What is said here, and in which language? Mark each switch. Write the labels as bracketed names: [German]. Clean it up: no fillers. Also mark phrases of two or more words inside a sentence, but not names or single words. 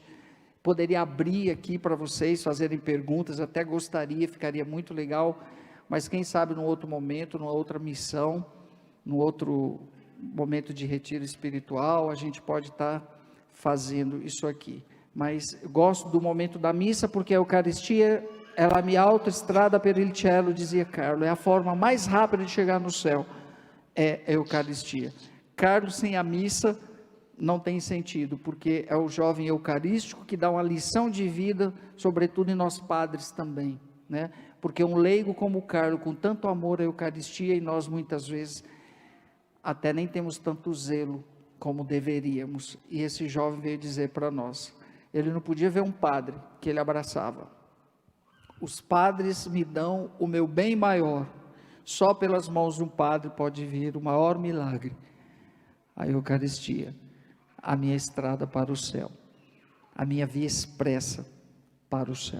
[Portuguese] Poderia abrir aqui para vocês fazerem perguntas, até gostaria, ficaria muito legal, mas quem sabe num outro momento, numa outra missão, num outro momento de retiro espiritual, a gente pode estar fazendo isso aqui. Mas eu gosto do momento da missa, porque a Eucaristia é [Italian] la mia autostrada per il cielo, [Portuguese] dizia Carlo, é a forma mais rápida de chegar no céu, é a Eucaristia. Carlo sem a missa não tem sentido, porque é o jovem eucarístico que dá uma lição de vida, sobretudo em nós padres também, né? Porque um leigo como o Carlo, com tanto amor à Eucaristia, e nós muitas vezes até nem temos tanto zelo como deveríamos, e esse jovem veio dizer para nós, ele não podia ver um padre que ele abraçava: os padres me dão o meu bem maior, só pelas mãos de um padre pode vir o maior milagre, a Eucaristia, a minha estrada para o céu, a minha via expressa para o céu.